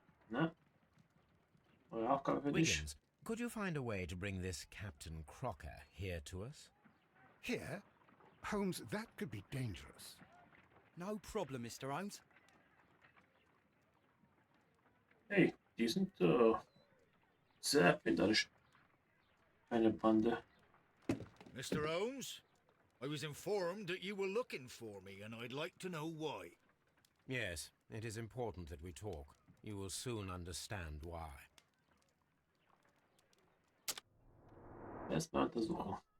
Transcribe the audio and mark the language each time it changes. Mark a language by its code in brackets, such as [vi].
[de] Na? Eure Aufgabe für dich? [en] Wiggins, could you find a way to bring this Captain Crocker here to us? Here? Holmes, that could be dangerous. No problem, Mr. Holmes. [de] Hey, die sind sehr erfinderisch. Eine Bande. [en] Mr. Holmes, I was informed that you were looking for me, and I'd like to know why. Yes, it is important that we talk. You will soon understand why. [de] Erstmal untersuchen.